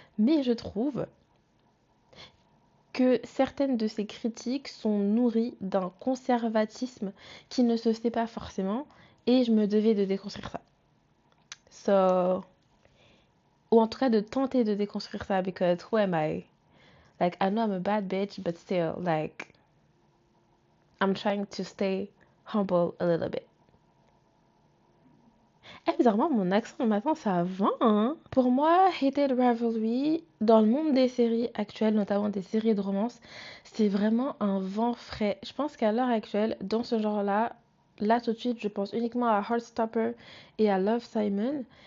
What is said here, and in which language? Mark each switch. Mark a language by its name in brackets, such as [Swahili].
[French] Mais je trouve que certaines de ces critiques sont nourries d'un conservatisme qui ne se sait pas forcément. Et je me devais de déconstruire ça. Ou en tout cas de tenter de déconstruire ça, [English] because who am I? Like, I know I'm a bad bitch, but still, like, I'm trying to stay humble a little bit. [French] Bizarrement, mon accent matin, ça va, hein. Pour moi, Hated Rivalry, dans le monde des séries actuelles, notamment des séries de romance, c'est vraiment un vent frais. Je pense qu'à l'heure actuelle, dans ce genre-là, là tout de suite, je pense uniquement à Heartstopper et à Love, Simon.